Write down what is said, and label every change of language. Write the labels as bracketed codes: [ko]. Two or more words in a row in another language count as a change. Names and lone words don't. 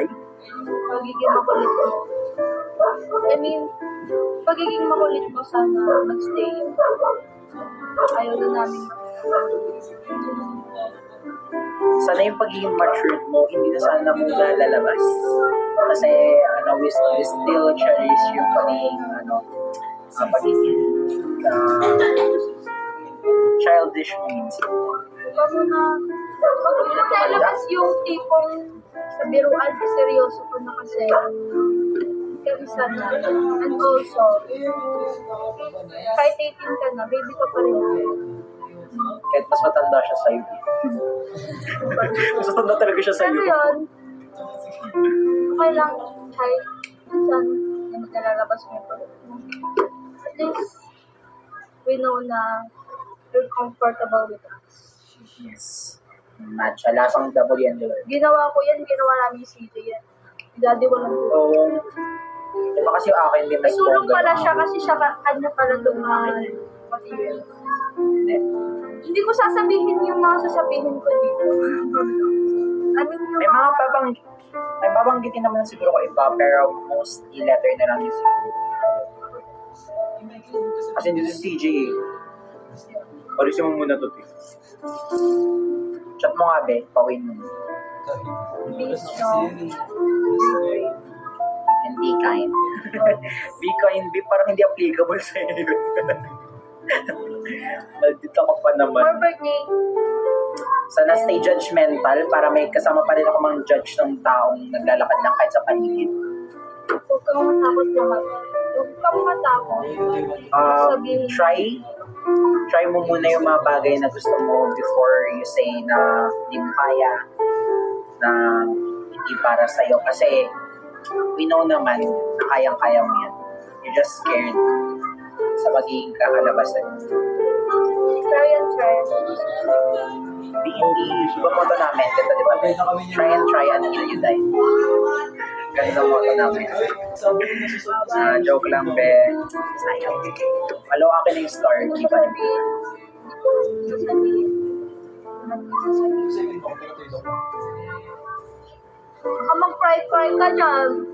[tl] Pagiging makulit mo. [en] I mean, [tl] pagiging makulit mo sana mag-stay. Ayaw na namin Sana yung pagiging matured mo, hindi na sana muna lalabas. Kasi, [en] we still cherish [tl] yung pagiging, pagiging childish mo minsan. Huwag mo na lalabas yung tipong sa biruan, seryoso ko na kasi kami sana. [en] And also, [tl] kahit 18 ka na, baby ka pa rin. Kahit mas matanda siya sa'yo. Mas matanda talaga siya sa'yo. Ano yun? Okay lang, kahit minsan hindi mo nalalabas mo yung product mo. [en] At least, we know na you're comfortable with us. Yes. Match. [tl] Lasang double yan, diba? Ginawa ko yan, ginawa namin yung CJ yan. Daddy walang Oo. Diba kasi yung akin, hindi mas sulong bongga. pala siya kasi siya kanya pala itong mga materials. Hindi ko sasabihin yung mga sasabihin ko dito. [en] I mean, [tl] yung May babanggitin naman siguro ko iba, pero mostly letter na lang yung siguro. Kasi dito si CJ eh. Palisin mo muna to, Tiff. Chat mo nga, be. Pawin mo. [en] be strong, And be kind. Be kind, be [tl] parang hindi applicable sa iyo. Maldita ka pa naman. [en] for birthday, [tl] Sana stay judgmental para may kasama pa rin ako mang judge ng taong naglalakad lang kahit sa paligid. huwag kang matakot naman. Huwag kang matakot. Sabihin, Try mo muna yung mga bagay na gusto mo [en] before you say [tl] na hindi mo kaya, na hindi para sa'yo. Kasi [en] we know [tl] naman na kayang-kaya mo yan. [en] You're just scared [tl] sa magiging kakalabasan. [en] try and try. [tl] Hindi ba motto namin? Ganda, di ba? [en] Try until you die. [tl] Ganda ang motto namin. Joke lang, be. Sayang. Alo, akin na yung star. Di ba? Sasabihin. Baka mag-cry-cry ka dyan.